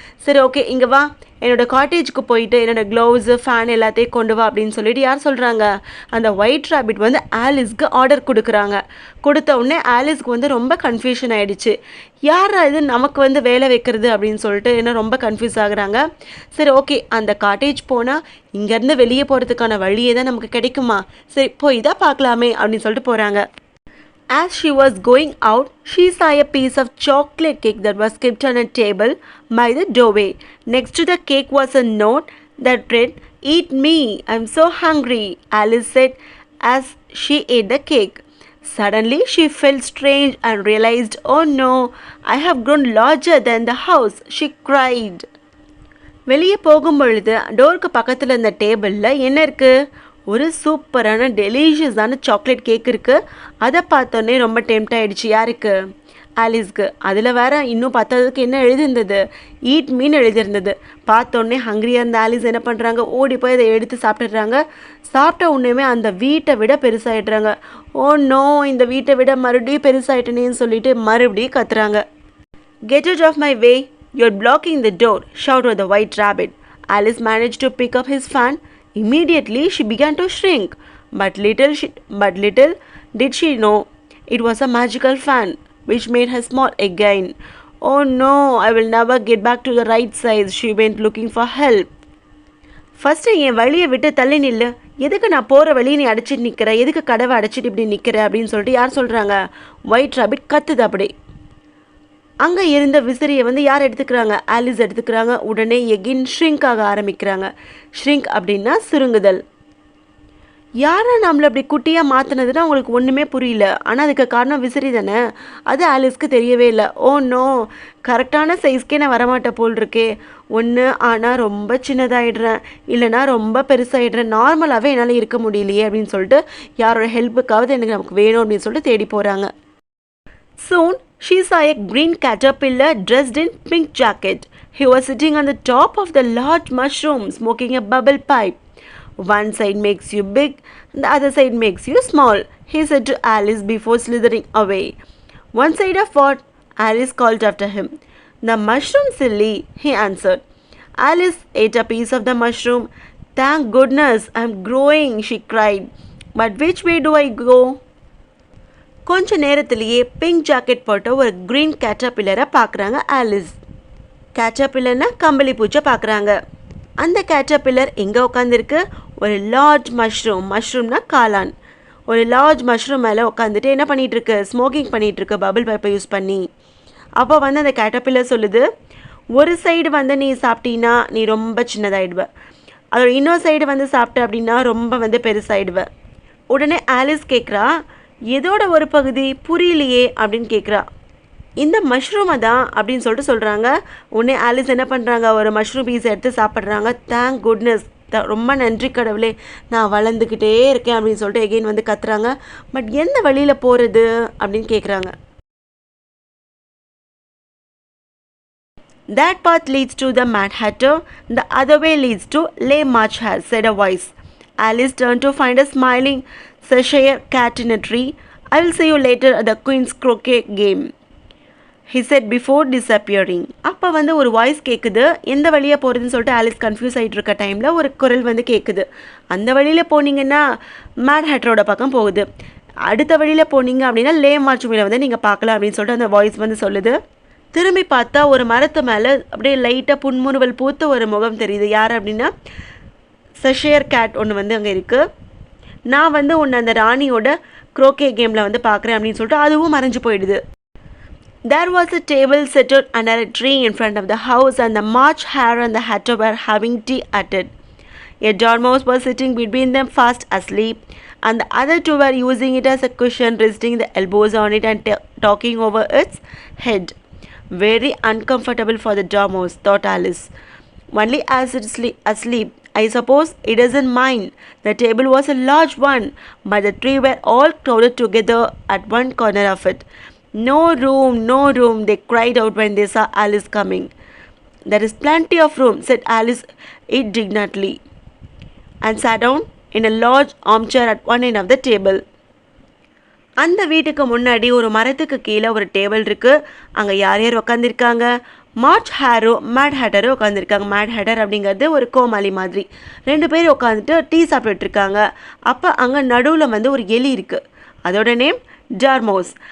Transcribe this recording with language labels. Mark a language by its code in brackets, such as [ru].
[ta] சரி ஓகே, இங்கே வா, என்னோடய காட்டேஜுக்கு போயிட்டு என்னோடய க்ளவுஸு ஃபேன் எல்லாத்தையும் கொண்டு வா அப்படின்னு சொல்லிட்டு யார் சொல்கிறாங்க, அந்த ஒயிட் ராபிட் வந்து ஆலிஸ்க்கு ஆர்டர் கொடுக்குறாங்க. கொடுத்த உடனே ஆலிஸ்க்கு வந்து ரொம்ப கன்ஃபியூஷன் ஆகிடுச்சு. யார் இது நமக்கு வந்து வேலை வைக்கிறது அப்படின்னு சொல்லிட்டு என்ன ரொம்ப கன்ஃபியூஸ் ஆகுறாங்க. சரி ஓகே, அந்த காட்டேஜ் போனால் இங்கேருந்து வெளியே போகிறதுக்கான வழியே தான் நமக்கு கிடைக்குமா, சரி போய் தான் பார்க்கலாமே அப்படின்னு சொல்லிட்டு போகிறாங்க. [en] As she was going out, she saw a piece of chocolate cake that was kept on a table by the doorway. Next to the cake was a note that read, Eat me, I'm so hungry, Alice said as she ate the cake. Suddenly, she felt strange and realized, Oh no, I have grown larger than the house, she cried. [ta] வெளியே போகும்பொழுது டோருக்கு பக்கத்தில் இருந்த டேபிளில் என்ன இருக்குது, ஒரு சூப்பரான டெலிஷியஸான chocolate cake இருக்குது. அதை பார்த்தோன்னே ரொம்ப டெம்ட் ஆகிடுச்சு. யாருக்கு, ஆலிஸ்க்கு. அதில் வேற இன்னும் பார்த்ததுக்கு என்ன எழுதியிருந்தது, [en] eat me [ta] எழுதியிருந்தது. பார்த்தோன்னே ஹங்க்ரியாக இருந்த ஆலிஸ் என்ன பண்ணுறாங்க, ஓடி போய் அதை எடுத்து சாப்பிட்டுடுறாங்க. சாப்பிட்ட உடனேமே அந்த வீட்டை விட பெருசாகிடுறாங்க. [en] oh no, [ta] இந்த வீட்டை விட மறுபடியும் பெருசாகிட்டேனேன்னு சொல்லிட்டு மறுபடியும் கத்துறாங்க. [en] Get out of my way, you're blocking the door, shouted the white rabbit. Alice managed to pick up his fan. Immediately she began to shrink, but little did she know it was a magical fan which made her small again. Oh no, I will never get back to the right size, she went looking for help. [ta] First என் வழியை விட்டு தள்ளி நில்லு, எதுக்கு நான் போகிற வழியை நீ அடைச்சிட்டு நிற்கிற, எதுக்கு கதவை அடைச்சிட்டு இப்படி நிற்கிற அப்படின்னு சொல்லிட்டு யார் சொல்கிறாங்க, ஒயிட் ராபிட் கத்துது. அப்படி அங்கே இருந்த விசிறியை வந்து யார் எடுத்துக்கிறாங்க, ஆலிஸ் எடுத்துக்கிறாங்க. உடனே எகின் ஷ்ரிங்க் ஆக ஆரம்பிக்கிறாங்க. ஷ்ரிங்க் அப்படின்னா சுருங்குதல். யாரை நம்மளை அப்படி குட்டியாக மாற்றினதுன்னா அவங்களுக்கு ஒன்றுமே புரியல. ஆனால் அதுக்கு காரணம் விசிறி தானே, அது ஆலிஸ்க்கு தெரியவே இல்லை. [en] oh no, [ta] கரெக்டான சைஸ்க்கே நான் வரமாட்டேன் போல் இருக்கே. ஒன்று ஆனால் ரொம்ப சின்னதாகிடுறேன், இல்லைனா ரொம்ப பெருசாகிடுறேன், நார்மலாகவே என்னால் இருக்க முடியலையே அப்படின்னு சொல்லிட்டு யாரோட ஹெல்ப்புக்காவது நமக்கு வேணும் அப்படின்னு சொல்லிட்டு தேடி போகிறாங்க. [en] Soon, she saw a green caterpillar dressed in pink jacket. He was sitting on the top of the large mushroom, smoking a bubble pipe. One side makes you big, the other side makes you small, he said to Alice before slithering away. One side of what? Alice called after him. The mushroom, silly, he answered. Alice ate a piece of the mushroom. Thank goodness, I'm growing, she cried. But which way do I go? [ta] கொஞ்ச நேரத்திலேயே pink jacket போட்ட ஒரு green கேட்டர்பில்லரை பார்க்குறாங்க Alice. கேட்டர்பில்லர்னா கம்பளி பூச்சை பார்க்குறாங்க. அந்த caterpillar எங்கே உட்காந்துருக்கு, ஒரு லார்ஜ் மஷ்ரூம்னா காளான். ஒரு லார்ஜ் மஷ்ரூம் மேலே உட்காந்துட்டு என்ன பண்ணிகிட்ருக்கு, ஸ்மோக்கிங் பண்ணிகிட்ருக்கு பபிள் பைப்பை யூஸ் பண்ணி. அப்போ வந்து அந்த கேட்டர்பில்லர் சொல்லுது, ஒரு சைடு வந்து நீ சாப்பிட்டீன்னா நீ ரொம்ப சின்னதாகிடுவ, அதோட இன்னொரு சைடு வந்து சாப்பிட்ட அப்படின்னா ரொம்ப வந்து பெருசாகிடுவ. உடனே ஆலிஸ் கேட்குறா, எதோட ஒரு பகுதி புரியலையே அப்படின்னு கேட்குறா. இந்த மஷ்ரூமை தான் அப்படின்னு சொல்கிறாங்க. உடனே ஆலிஸ் என்ன பண்ணுறாங்க, ஒரு மஷ்ரூம் பீஸ் எடுத்து சாப்பிட்றாங்க. [en] thank goodness, [ta] ரொம்ப நன்றி கடவுளே, நான் வளர்ந்துக்கிட்டே இருக்கேன் அப்படின்னு சொல்லிட்டு எகெயின் வந்து கத்துறாங்க. பட் எந்த வழியில் போகிறது அப்படின்னு கேட்குறாங்க. [en] That path leads to the Mad Hatter, the other way leads to Le Marcher, said a voice. Alice turned to find a smiling Cheshire cat in a tree. I will see you later at the Queen's Croquet game, he said before disappearing. [ta] அப்போ வந்து ஒரு voice கேட்குது. எந்த வழியாக போகிறதுன்னு சொல்லிட்டு Alice confuse ஆகிட்டு இருக்க டைமில் ஒரு குரல் வந்து கேட்குது. அந்த வழியில் போனீங்கன்னா மேட் ஹேட்டரோட பக்கம் போகுது, அடுத்த வழியில் போனீங்க அப்படின்னா லே மார்ச் மேலே வந்து நீங்கள் பார்க்கலாம் அப்படின்னு சொல்லிட்டு அந்த வாய்ஸ் வந்து சொல்லுது. திரும்பி பார்த்தா ஒரு மரத்து மேலே அப்படியே லைட்டாக புன்முறுவல் பூத்த ஒரு முகம் தெரியுது. யார் அப்படின்னா செஷியர் கேட் ஒன்று வந்து அங்கே இருக்குது. நான் வந்து உன்னை அந்த ராணியோட குரோக்கே கேமில் வந்து பார்க்குறேன் அப்படின்னு சொல்லிட்டு அதுவும் மறைஞ்சு போயிடுது. [en] There was a table set out under a tree in front of the house, and the March Hare and the Hatter were having tea at it. A dormouse was sitting between them fast asleep, and the other two were using it as a cushion, resting the elbows on it and talking over its head. Very uncomfortable for the dormouse, thought Alice. Only as it's asleep, I suppose it doesn't mind. The table was a large one, but the three were all crowded together at one corner of it. No room, no room, they cried out when they saw Alice coming. There is plenty of room, said Alice indignantly, and sat down in a large armchair at one end of the table. [ta] அந்த வீட்டுக்கு முன்னாடி ஒரு மரத்துக்கு கீழே ஒரு table இருக்குது. அங்கே யார் யார் உட்காந்துருக்காங்க, மார்ச் ஹேரும் மேட் ஹேட்டரும் உட்காந்துருக்காங்க. மேட் ஹேட்டர் அப்படிங்கிறது ஒரு கோமாளி மாதிரி. ரெண்டு பேரும் உட்காந்துட்டு டீ சாப்பிட்டுருக்காங்க. அப்போ அங்கே நடுவில் வந்து ஒரு எலி இருக்குது. அதோட நேம் டார்மோஸ்.